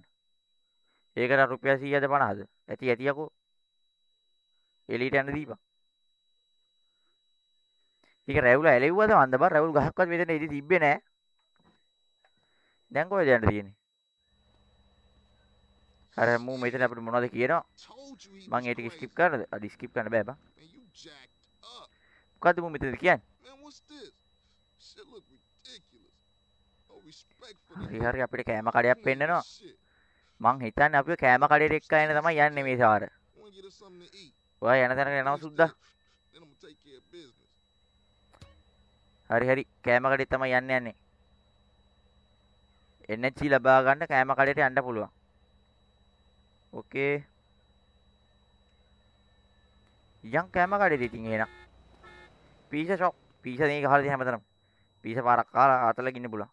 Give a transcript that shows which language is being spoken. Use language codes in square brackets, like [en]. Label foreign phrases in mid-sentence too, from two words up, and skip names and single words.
[si] ඒකට රුපියල් 100ද 50ද? ඇති යකෝ. එලීට යන්න දීපන්. ඒක රැවුල ඇලෙව්වද මන්ද බං රැවුල් ගහක්වත් මෙතන ඉදි තිබ්බේ නෑ. දැන් කොහෙද යන්න තියෙන්නේ? අර මූ මෙතන අපිට මොනවද කියනවා? [en] Told you he [si] මං [en] was [si] ඒ ටික [en] crazy. [si] ස්කිප් කරන්නද? අද ස්කිප් කරන්න බෑ බං. [en] Man, you jacked up. [si] මොකද්ද මූ මෙතනද කියන්නේ? [en] Man, what's this? Shit look ridiculous. No respect for [si] හරි හරි අපිට කෑම කඩයක් පෙන්නනවා. [en] shit. [si] මං හිතන්නේ අපිව කෑම කඩේට එක්කගෙන තමයි යන්නේ මේ සාර. [en] Wanna get us something to eat? [si] ඔයා යන තැනක යනවා සුද්දා. [en] Then I'm gonna take care of business. [si] හරි කෑම කඩේ තමයි යන්නේ. එනර්ජි ලබා ගන්න කෑම කඩේට යන්න පුළුවන්. ඕකේ. යම් කෑම කඩේට ඉතින් එනවා. පීසා ෂොප්. පීසා දෙක ගහලා තියෙන හැමතැනම. පීසා පාරක් කාලා අතල ගින්න පුළුවන්.